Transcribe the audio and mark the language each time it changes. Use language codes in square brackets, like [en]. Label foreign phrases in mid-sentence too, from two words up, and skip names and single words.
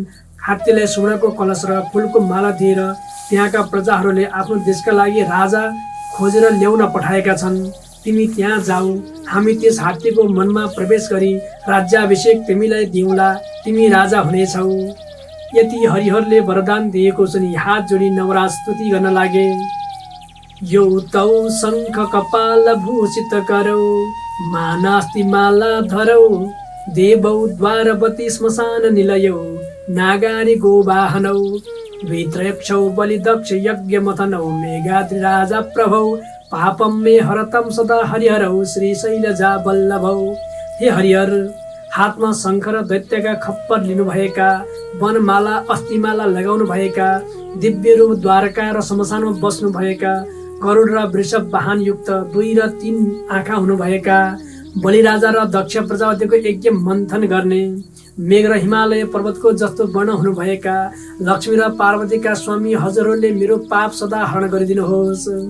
[ne] हात्तीलाई सुवर्णको कलश र फुलको माला दिएर त्यहाँका प्रजाहरूले आफ्नो देशका लागि राजा खोजेर ल्याउन पठाएका छन्। तिमी त्यहाँ जाऊ, हामी त्यस हात्तीको मनमा प्रवेश गरी राज्याभिषेक तिमीलाई दिउँला, तिमी राजा हुनेछौ। यति हरिहरले वरदान दिएको सुनि हात जोडी नवराज स्तुति गर्न लागे। [sa] यो तौ शङ्ख कपाल भूषित करौ, मानास्ति माला धरौ, देवौ द्वारवती श्मशान निलयौ, नागारी गोवाहनौ, द्वित्रयक्षौ बलिदक्ष यज्ञ मथनौ, मेघाद्रि राजा प्रभौ, पापम मे हरतम सदा हरिहरौ, श्री शैलजा वल्लभौ। [ne] हे हरिहर, हातमा शङ्ख र दैत्यका खप्पर लिनुभएका, वनमाला अस्थिमाला लगाउनु भएका, दिव्य रूप द्वारका र श्मशानमा बस्नु भएका, गरुड र वृषभ वाहन युक्त 2 र 3 आँखा हुनुभएका, बलिराजा र दक्ष प्रजापतिको यज्ञ मन्थन गर्ने, मेघ र हिमालय पर्वतको जस्तो वर्ण हुनुभएका लक्ष्मी र पार्वतीका स्वामी हजुरहरूले मेरो पाप सदा हरण गरिदिनुहोस्।